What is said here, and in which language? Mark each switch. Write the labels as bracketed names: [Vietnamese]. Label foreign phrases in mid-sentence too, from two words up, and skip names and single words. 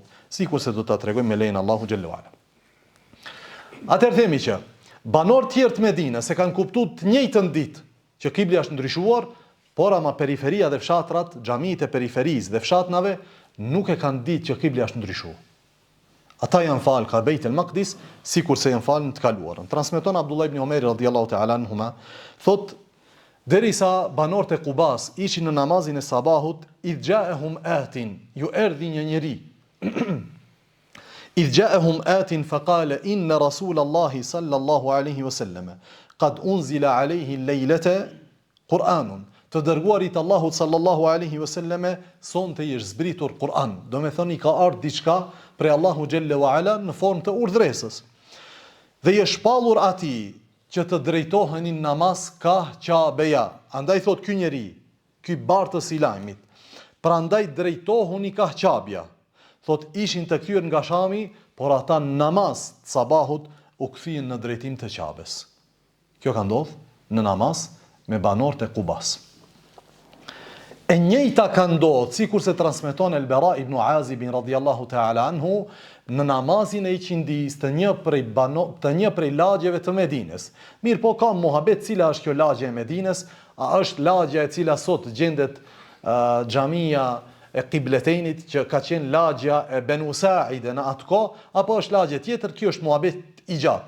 [Albanian] Sikur se do ta tregojmë me lejen Allahu xhallahu ala. Atëherë themi që banorët tjerë të Medinës se kanë kuptuar të njëjtën ditë që kibli është ndryshuar, por ama periferia dhe fshatrat, xhamitë e periferisë dhe fshatnave nuk e kanë ditë që kibli është ndryshuar. Ata janë falë ka Beit el Maqdis, sikur se janë falë në të kaluarën. Transmeton Abdullah ibn Umeri [Arabic] رضي الله تعالى عنهما, [Albanian] thot derisa banorët e Kubas ishin në namazin e sabahut, [Arabic] إذ جاءهم آت, [Albanian] ju erdhi një njeri. [Arabic] إذ جاءهم آت فقال إن رسول الله صلى الله عليه وسلم قد أنزل عليه الليلة قرآن. [Albanian] Të dërguarit Allahut [Arabic] صلى الله عليه وسلم [Albanian] sonte i është zbritur Kur'an. Do me thoni ka ardhur diçka prej [Arabic] الله جل وعلا [Albanian] në formë të urdhresës. Dhe i është shpallur atij që të drejtohenin namaz ka Qabeja. Andaj thot ky njeri, ky bartës i lajmit, prandaj drejtohuni ka Qabeja. Thot ishin të kthyer nga Shami, por ata namaz të sabahut u kthyen në drejtim të Qabes. Kjo ka ndodhur në namaz me banorët e Kubas. E njëjta ka ndodhur, sikur se transmeton El-Bara ibn Azib [Arabic] رضي الله تعالى عنه, [Albanian] në namazin e iqindis të një prej lagjeve të Medinës. Mirë po ka muhabet cila është kjo lagje e Medinës, a është lagja e cila sot gjendet xhamia e Qibletenit që ka qenë lagja e Banu Sa'ide në atë kohë, apo është lagje tjetër, kjo është muhabet i gjatë.